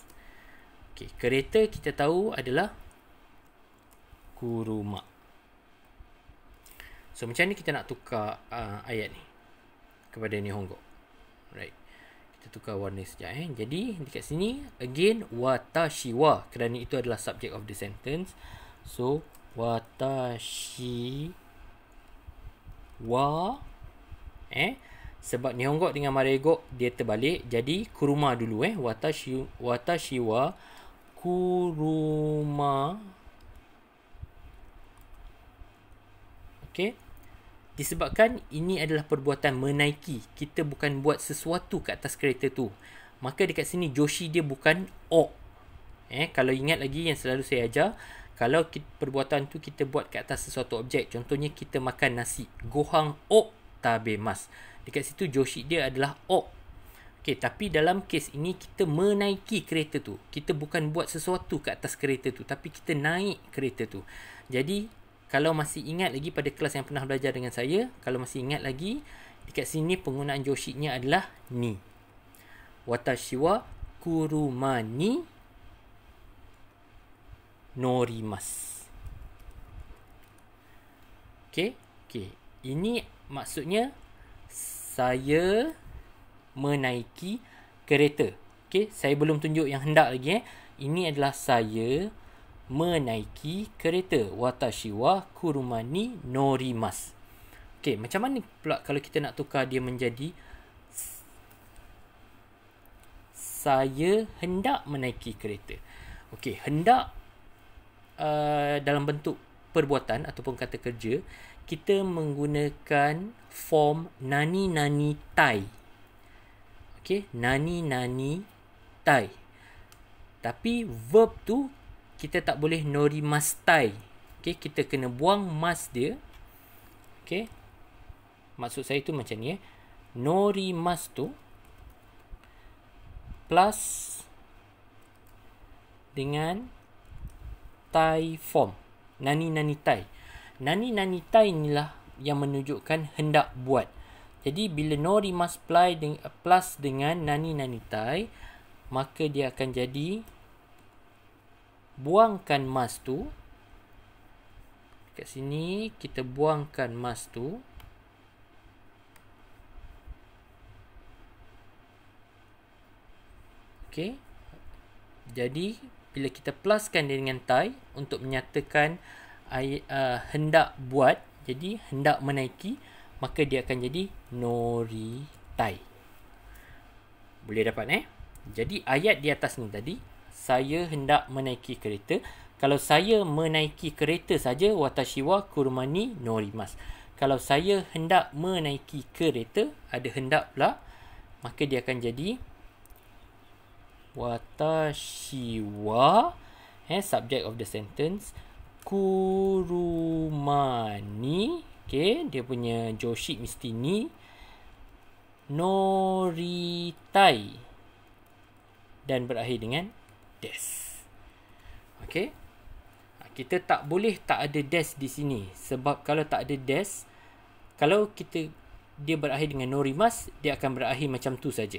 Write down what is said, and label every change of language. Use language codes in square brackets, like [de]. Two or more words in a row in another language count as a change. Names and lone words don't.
[ms] Okey, kereta kita tahu adalah kuruma. So macam ni kita nak tukar ayat ni kepada Nihongo. Right. Kita tukar warna sekejap Jadi dekat sini again watashi wa, kerana itu adalah [en] subject of the sentence. [ms] So [ja] 私は [ms] sebab Nihongo dengan Mareigo dia terbalik, jadi kuruma dulu [ja] 私は車. [ms] Okey. Disebabkan ini adalah perbuatan menaiki, kita bukan buat sesuatu kat atas kereta tu, maka dekat sini joshi dia bukan o. Kalau ingat lagi yang selalu saya ajar, kalau perbuatan tu kita buat kat atas sesuatu objek, contohnya kita makan nasi, [ja] ご飯を食べます, [ms] dekat situ joshi dia adalah o. Okey, tapi dalam kes ini kita menaiki kereta tu, kita bukan buat sesuatu kat atas kereta tu, tapi kita naik kereta tu. Jadi kalau masih ingat lagi pada kelas yang pernah belajar dengan saya, kalau masih ingat lagi, dekat sini penggunaan joshi-nya adalah ni. [ja] 私は車に乗ります. [ms] Okey. Ini maksudnya saya menaiki kereta. Okey, saya belum tunjuk yang hendak lagi. Ini adalah saya menaiki kereta. [ja] 私は車に乗ります. [ms] Okey, macam mana pula kalau kita nak tukar dia menjadi saya hendak menaiki kereta. Okey, hendak dalam bentuk perbuatan ataupun kata kerja, kita menggunakan form [ja] 何々たい. Okey, 何々たい. [ms] Tapi verb tu kita tak boleh norimastai. Okey, kita kena buang mas dia. Okey. Maksud saya tu macam ni norimas tu plus dengan tai form. [ja] 何々たい。何々たい [ms] inilah yang menunjukkan hendak buat. Jadi bila norimas plus dengan [ja] 何々たい, [ms] maka dia akan jadi buangkan mas tu. Kat sini kita buangkan mas tu. Okey. Jadi bila kita pluskan dia dengan tai untuk menyatakan hendak buat, jadi hendak menaiki, maka dia akan jadi [ja] 乗りたい. [ms] Boleh dapat Jadi ayat di atas ni tadi, saya hendak menaiki kereta. Kalau saya menaiki kereta saja, [ja] 私は車に乗ります. [ms] Kalau saya hendak menaiki kereta, ada hendak pula, maka dia akan jadi [ja] 私は [en] subject of the sentence [ja] 車に, [ms] okay, dia punya joshi mesti ni, noritai, dan berakhir dengan des. Okey. Kita tak boleh tak ada des di sini, sebab kalau tak ada des, kalau dia berakhir dengan norimas, dia akan berakhir macam tu saja.